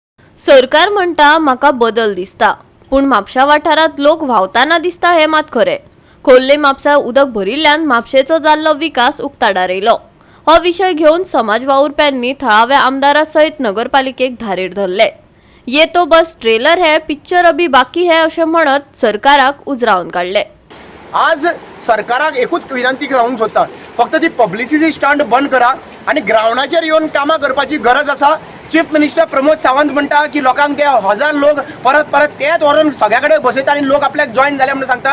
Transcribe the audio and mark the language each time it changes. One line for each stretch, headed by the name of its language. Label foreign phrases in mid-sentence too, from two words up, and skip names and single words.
Konkani: सरकार म्हणटा म्हाका बदल दिसता, पूण म्हापशा वाठारांत लोक व्हांवताना दिसता हे मात खरें. खोर्ले म्हापसा उदक भरिल्ल्यान म्हापशेचो जाल्लो विकास उक्ताडार येयलो. हो विशय घेवन समाज वावुरप्यांनी थळाव्या आमदारा सयत नगरपालिकेक धारेर धरले.
Hindi: ये तो बस ट्रेलर है, पिक्चर अभी बाकी है
Konkani: अशें म्हणत सरकाराक उजरावन काडले. आज सरकाराक एकूच विनंती जावंक सोदता, फक्त ती
English: publicity stunt
Konkani: बंद करा आणि ग्राउंडाचेर येवन कामां करपाची गरज आसा.
English: chief minister
Konkani: प्रमोद सावंत म्हणटा की लोकांक ते 1000 लोक परत परत तेच व्हरून सगळ्या कडेन बसयता आणि लोक आपल्याक जॉईन जाले म्हणून सांगता.